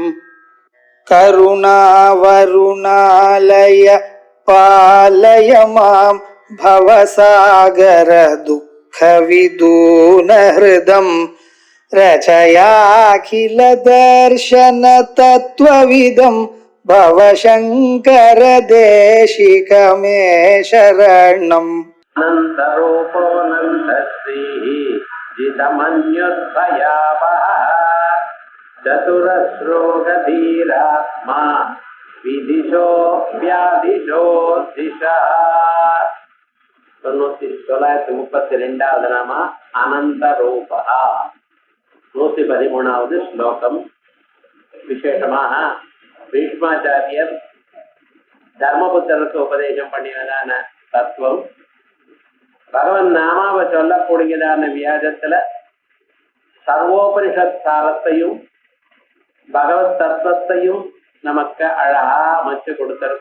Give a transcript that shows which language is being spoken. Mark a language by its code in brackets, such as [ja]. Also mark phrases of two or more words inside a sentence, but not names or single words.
[sa] करुणावरुणालय पालय मां भवसागर दुःखविदून हृदं रचयाखिल दर्शन तत्त्वविदं भवशंकर देशिकमे शरणम् अनन्तरूपोऽनन्तश्रीः जितमन्युद्भयावहः चतुरश्रोगधीरात्मा विदिशो व्याधिशो दिशः. [ta] 932வது நாம அனந்த ரூபா. 113வது ஸ்லோகம். விசேஷமாக பீஷ்மாச்சாரியர் தர்மபுத்தருக்கு உபதேசம் பண்ணினதான தத்துவம் பகவன் நாமாவை சொல்லக்கூடியதான வியாஜத்துல சர்வோபனிஷத் சாரத்தையும் பகவத் தத்துவத்தையும் நமக்கு அழகா அமைச்சு கொடுத்திருக்க.